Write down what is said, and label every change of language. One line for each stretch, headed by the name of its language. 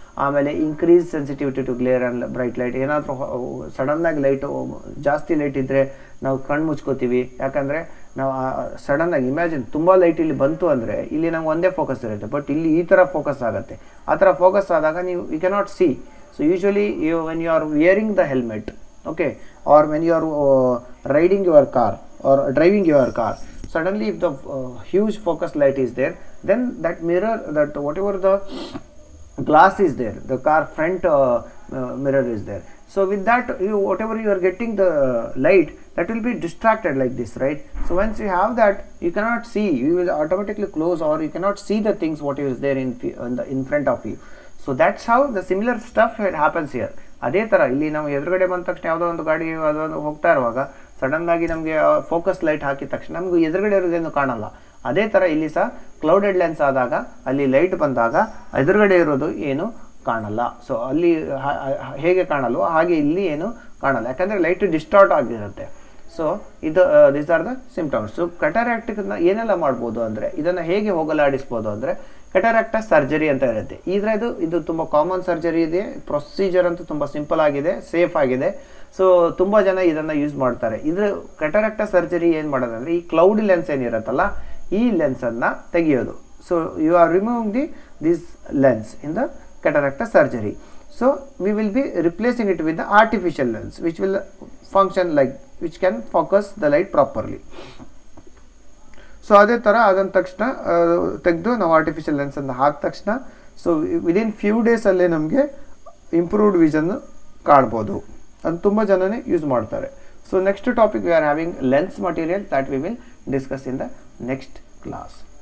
Kannada: ಆಮೇಲೆ
English: Increase sensitivity to glare and bright light.
Kannada: ಏನಾದರೂ ಸಡನ್ನಾಗಿ ಲೈಟು ಜಾಸ್ತಿ ಲೈಟ್ ಇದ್ದರೆ ನಾವು ಕಣ್ಣು ಮುಚ್ಕೋತೀವಿ. ಯಾಕಂದರೆ ನಾವು ಸಡನ್ನಾಗಿ ಇಮ್ಯಾಜಿನ್ ತುಂಬ ಲೈಟ್ ಇಲ್ಲಿ ಬಂತು ಅಂದರೆ ಇಲ್ಲಿ ನಮ್ಗೆ ಒಂದೇ ಫೋಕಸ್ ಇರುತ್ತೆ, ಬಟ್ ಇಲ್ಲಿ ಈ ಥರ ಫೋಕಸ್ ಆಗುತ್ತೆ. ಆ ಥರ ಫೋಕಸ್ ಆದಾಗ
English: You cannot see. So usually when you are wearing the helmet, okay, or when you are riding your car or driving your car, suddenly if the huge focus light is there, then that mirror, that whatever the glass is there, the car front mirror is there, so with that whatever you are getting the light, that will be distracted like this, right? So once you have that, you cannot see, you will automatically close, or you cannot see the things what is there in front of you. So that's how the similar stuff happens here.
Kannada: ಅದೇ ಥರ ಇಲ್ಲಿ ನಾವು ಎದುರುಗಡೆ ಬಂದ ತಕ್ಷಣ ಯಾವುದೋ ಒಂದು ಗಾಡಿ ಅದೊಂದು ಹೋಗ್ತಾ ಇರುವಾಗ ಸಡನ್ನಾಗಿ ನಮಗೆ ಫೋಕಸ್ ಲೈಟ್ ಹಾಕಿದ ತಕ್ಷಣ ನಮಗೂ ಎದುರುಗಡೆ ಇರೋದೇನು ಕಾಣಲ್ಲ. ಅದೇ ಥರ ಇಲ್ಲಿ ಸಹ ಕ್ಲೌಡೆಡ್ ಲೆನ್ಸ್ ಆದಾಗ, ಅಲ್ಲಿ ಲೈಟ್ ಬಂದಾಗ ಎದುರುಗಡೆ ಇರೋದು ಏನು ಕಾಣಲ್ಲ. ಸೊ ಅಲ್ಲಿ ಹೇಗೆ ಕಾಣಲ್ವೋ ಹಾಗೆ ಇಲ್ಲಿ ಏನು ಕಾಣಲ್ಲ, ಯಾಕಂದರೆ ಲೈಟ್ ಡಿಸ್ಟಾರ್ಟ್ ಆಗಿರುತ್ತೆ.
English: So these are the symptoms.
Kannada: So ಕೆಟರಾಕ್ಟಿನ ಏನೆಲ್ಲ ಮಾಡ್ಬೋದು ಅಂದರೆ, ಇದನ್ನು ಹೇಗೆ ಹೋಗಲಾಡಿಸ್ಬೋದು ಅಂದರೆ, ಕೆಟರಾಕ್ಟ ಸರ್ಜರಿ ಅಂತ ಇರುತ್ತೆ. ಇದು ತುಂಬ ಕಾಮನ್ ಸರ್ಜರಿ ಇದೆ. ಪ್ರೊಸೀಜರ್ ಅಂತೂ ತುಂಬ ಸಿಂಪಲ್ ಆಗಿದೆ, ಸೇಫ್ ಆಗಿದೆ. ಸೊ ತುಂಬ ಜನ ಇದನ್ನು ಯೂಸ್ ಮಾಡ್ತಾರೆ. ಕೆಟರಾಕ್ಟ ಸರ್ಜರಿ ಏನು ಮಾಡೋದಂದರೆ, ಈ ಕ್ಲೌಡಿ ಲೆನ್ಸ್ ಏನಿರುತ್ತಲ್ಲ, ಈ ಲೆನ್ಸನ್ನು ತೆಗೆಯೋದು.
English: So you are removing this lens in the cataract surgery. So we will be replacing it with the artificial lens, which will function which can focus the light properly.
Kannada: So ಅದೇ ಥರ ಆದಂಥ ತಕ್ಷಣ ತೆಗೆದು ನಾವು artificial ಲೆನ್ಸನ್ನು ಹಾಕಿದ ತಕ್ಷಣ ಸೊ
English: within few
Kannada: ಡೇಸಲ್ಲೇ ನಮಗೆ improved vision ಕಾಣ್ಬೋದು. ಅದು ತುಂಬ ಜನನೇ ಯೂಸ್ ಮಾಡ್ತಾರೆ.
English: So next topic we are having lens material that we will discuss in the next class.